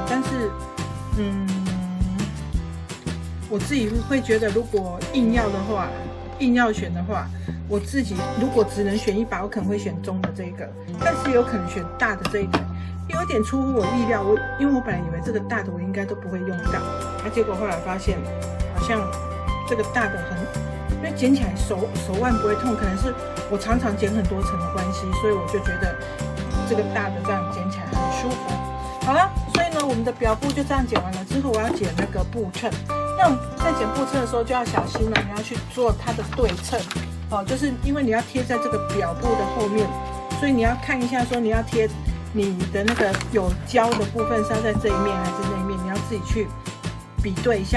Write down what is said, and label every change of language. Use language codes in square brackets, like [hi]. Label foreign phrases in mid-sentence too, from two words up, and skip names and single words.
[zh] 但是，我自己會覺得，如果硬要選的話，我自己如果只能選一把，我可能會選中的這個，但是有可能選大的這個，有點出乎我意料。因為我本來以為這個大的我應該都不會用到，結果後來發現好像這個大的因為剪起來手腕不會痛，可能是我常常剪很多層的關係，所以我就覺得這個大的這樣剪起來很舒服。好了，所以呢，我們的表布就這樣剪完了之後，我要剪那個布襯。那在剪布襯的時候就要小心了，你要去做它的對稱， 哦，就是因為你要貼在這個表布的後面，所以你要看一下說你要貼你的那個有膠的部分是要在這一面還是那一面，你要自己去比對一下。